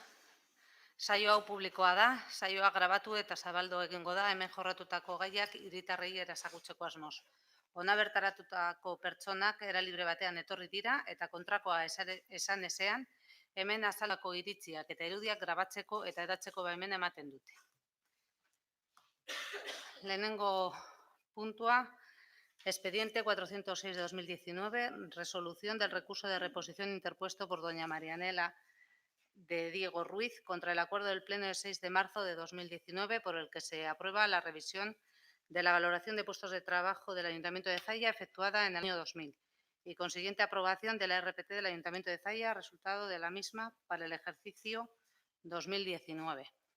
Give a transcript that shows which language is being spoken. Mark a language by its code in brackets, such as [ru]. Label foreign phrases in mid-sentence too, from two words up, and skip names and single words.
[eu] Saio hau publikoa da, saioa grabatu eta zabaldu egingo da hemen jorratutako gaiak hiritarrei erazagutzeko asmoz. Hona bertaratutako pertsonak era libre batean etorri dira eta kontrakoa esan ezean, hemen azalako iritziak eta irudiak grabatzeko eta hedatzeko baimena ematen dute. Lehenengo puntua, [es] expediente 406/2019, resolución del recurso de reposición interpuesto por doña Marianela de Diego Ruiz contra el acuerdo del Pleno del 6 de marzo de 2019 por el que se aprueba la revisión de la valoración de puestos de trabajo del Ayuntamiento de Zalla efectuada en el año 2000 y consiguiente aprobación de la RPT del Ayuntamiento de Zalla, resultado de la misma para el ejercicio 2019.